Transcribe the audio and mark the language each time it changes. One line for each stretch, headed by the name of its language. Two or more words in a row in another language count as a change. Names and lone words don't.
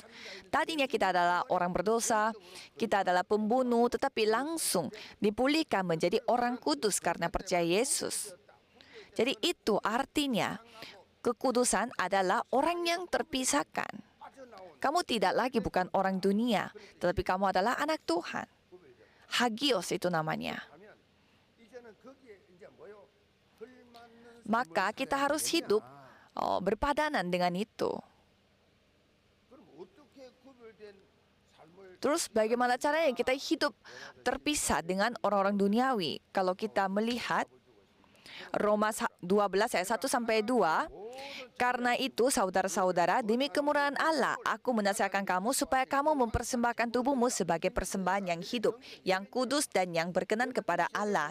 Indonesian: Tadinya kita adalah orang berdosa, kita adalah pembunuh, tetapi langsung dipulihkan menjadi orang kudus karena percaya Yesus. Jadi itu artinya kekudusan adalah orang yang terpisahkan. Kamu tidak lagi bukan orang dunia, tetapi kamu adalah anak Tuhan. Hagios itu namanya.
Korean: 하면 이제는 거기에 이제 뭐요? 걸맞는
Indonesian: Maka kita harus hidup berpadanan dengan itu.
Korean: 그럼 어떻게 구별된 삶을
Indonesian: Terus bagaimana caranya kita hidup terpisah dengan orang-orang duniawi? Kalau kita melihat Roma 12 ayat 1 sampai 2, karena itu saudara-saudara, demi kemurahan Allah, aku menasihatkan kamu supaya kamu mempersembahkan tubuhmu sebagai persembahan yang hidup, yang kudus dan yang berkenan kepada Allah.